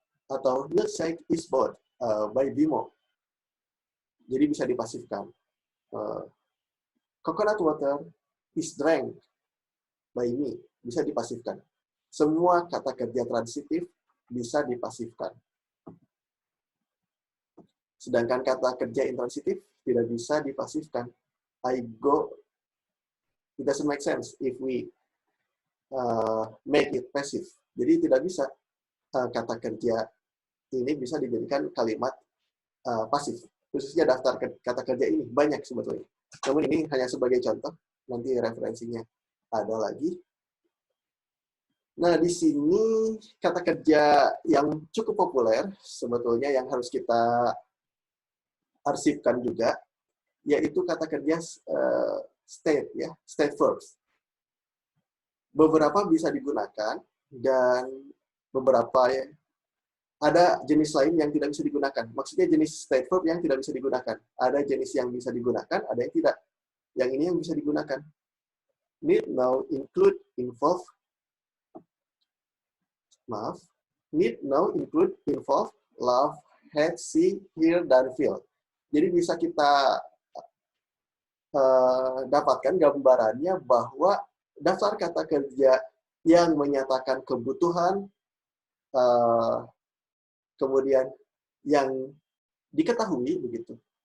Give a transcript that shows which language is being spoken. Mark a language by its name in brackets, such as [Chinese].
[English] Atau milkshake is bought by Bimo. [Indonesian] Jadi bisa dipasifkan. [English] Coconut water is drank by me. [Indonesian] Bisa dipasifkan. Semua kata kerja transitif bisa dipasifkan. Sedangkan kata kerja intransitif tidak bisa dipasifkan. [English] I go, it doesn't make sense if we make it passive. [Indonesian] Jadi tidak bisa kata kerja ini bisa dijadikan kalimat pasif. Khususnya daftar kata kerja ini banyak sebetulnya. Namun ini hanya sebagai contoh. Nanti referensinya ada lagi. Nah, di sini kata kerja yang cukup populer sebetulnya yang harus kita arsipkan juga, yaitu kata kerja state, ya, state verbs. Beberapa bisa digunakan dan beberapa ya, ada jenis lain yang tidak bisa digunakan. Maksudnya jenis state verb yang tidak bisa digunakan. Ada jenis yang bisa digunakan, ada yang tidak. Yang ini yang bisa digunakan. [English] Need, now, include, involve. Maaf. Need, now, include, involve, love, hate, see, hear, dan feel. [Indonesian] Jadi bisa kita dapatkan gambarannya bahwa daftar kata kerja yang menyatakan kebutuhan, kemudian yang diketahui begitu.